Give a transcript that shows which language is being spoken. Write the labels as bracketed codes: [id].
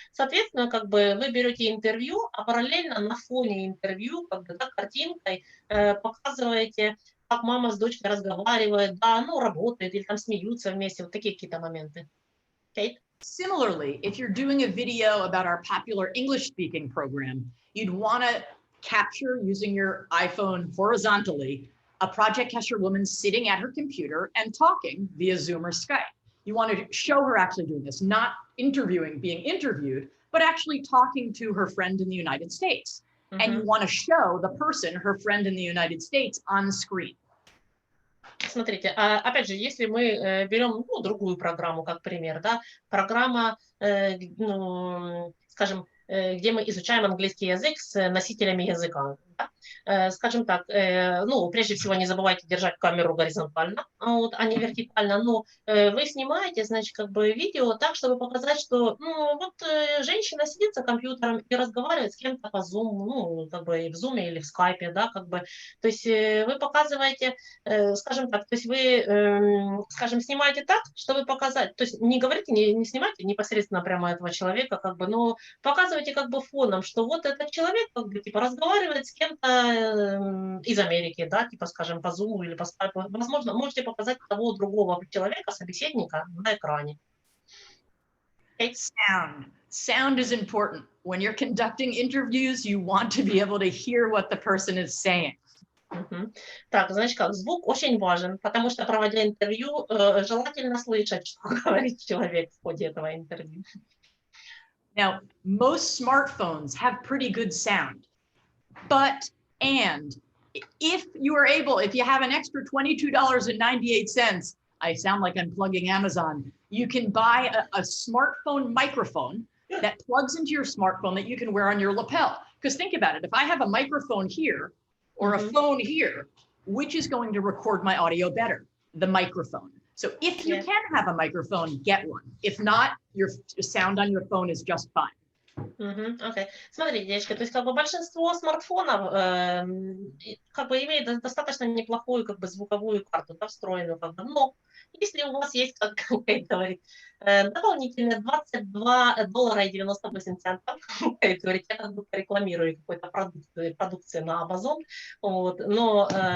[ru] Соответственно, как бы вы берете интервью, а параллельно на фоне интервью, как бы, да, картинкой показываете, как мама с дочкой разговаривает, да, ну, работает, или там смеются вместе, вот такие какие-то моменты. Кейт? [en] Similarly, if you're doing a video about our popular English speaking program, you'd want to capture using your iPhone horizontally a Project Kesher woman sitting at her computer and talking via Zoom or Skype. You want to show her actually doing this, not interviewing, being interviewed, but actually talking to her friend in the United States. And you want to show the person, her friend in the United States, on screen. [ru] Смотрите, опять же, если мы берем другую программу как пример, да, программа, скажем, где мы изучаем английский язык с носителями языка. Да? Скажем так, ну, прежде всего не забывайте держать камеру горизонтально, вот, а не вертикально, но вы снимаете, значит, как бы видео так, чтобы показать, что, ну, вот женщина сидит за компьютером и разговаривает с кем-то по Zoom, ну, как бы в Zoom или в Skype, да, как бы, то есть вы показываете, скажем так, то есть вы, скажем, снимаете так, чтобы показать, то есть не говорите, не снимайте непосредственно прямо этого человека, как бы, но показывайте как бы фоном, что вот этот человек, как бы, типа, разговаривает с кем-то из Америки, да, типа, скажем, по Zoom или по Skype. Возможно, можете показать того другого человека, собеседника на экране. [en] Sound is important. When you're conducting interviews, you want to be able to hear what the person is saying. [ru] Так, значит как, звук очень важен, потому что, проводя интервью, желательно слышать, что говорит человек в ходе этого интервью. [en] Now, most smartphones have pretty good sound, and if you are able, if you have an extra $22.98, I sound like I'm plugging Amazon, you can buy a smartphone microphone that plugs into your smartphone that you can wear on your lapel. Because think about it, if I have a microphone here or a phone here, which is going to record my audio better? The microphone. So if you can have a microphone, get one. If not, your sound on your phone is just fine. [ru] Окей. Смотрите, девочки, то есть как бы большинство смартфонов как бы имеет достаточно неплохую как бы звуковую карту, да, встроенную, как бы, но если у вас есть, как Кейт говорит, дополнительные $22.98, Кейт говорит, я как бы рекламирую какой-то продукции на Amazon, вот, но,